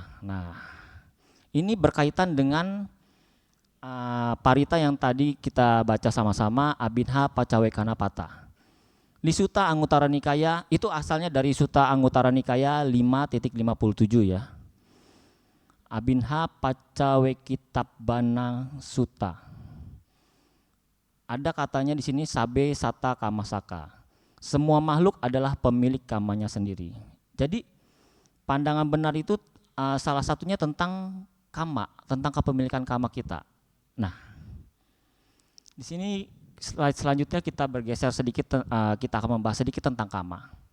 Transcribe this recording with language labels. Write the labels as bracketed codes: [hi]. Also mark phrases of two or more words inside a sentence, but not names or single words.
[id] Nah, ini berkaitan dengan parita yang tadi kita baca sama-sama, Abhinha Paccawekkanapata. Di Sutta Anguttara Nikaya, itu asalnya dari Sutta Anguttara Nikaya 5.57 ya. Abhinha Paccawekkitabbanna Sutta. Ada katanya di sini [pi] sabe sata kamasaka. [id] Semua makhluk adalah pemilik kamanya sendiri. Jadi pandangan benar itu salah satunya tentang kama, tentang kepemilikan kama kita. Nah, di sini slide selanjutnya kita bergeser sedikit, kita akan membahas sedikit tentang kama.